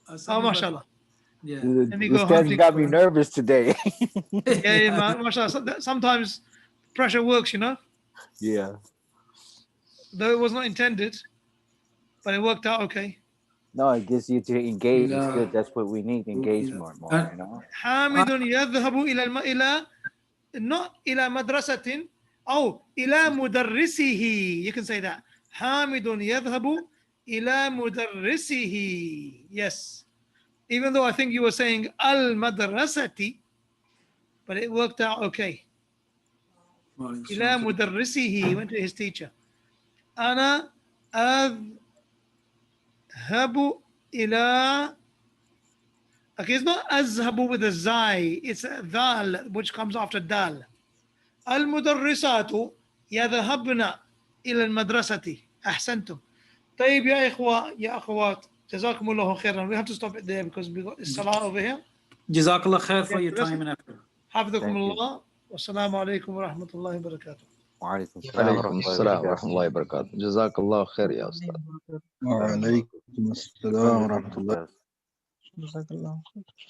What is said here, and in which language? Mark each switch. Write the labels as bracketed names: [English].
[English] Oh, mashallah. Yeah. Let me go This hunting got for me it. nervous today. Yeah, mashallah. Sometimes pressure works, you know. Yeah. Though it was not intended, but it worked out okay. No, it gets you to engage. Yeah. It's good. That's what we need. Engage more, you know. [Arabic] حامد يذهب إلى [English] not [Arabic] إلى مدرسة أو إلى مدرسه. [English] You can say that. [Arabic] حامد يذهب إلى مدرسه. [English] Yes. Even though I think you were saying al-madrasati, but it worked out okay. [Arabic] إلى مدرسه. [English] He went to his teacher. [Arabic] أنا أذهب إلى. [English] Okay, it's not أذهب with a zai. It's a dhal which comes after dal. [Arabic] المدرسات يذهبن إلى المدرسة. أحسنتم. طيب يا إخوة يا أخوات جزاكم الله خيرا. [English] We have to stop it there because we got salah over here. Jazakallah khair for your time and effort. [Arabic] حفظكم الله والسلام عليكم ورحمة الله وبركاته. وعليكم عليكم السلام ورحمة الله وبركاته. جزاك الله خير يا أستاذ. وعليكم السلام ورحمة الله. جزاك الله خير.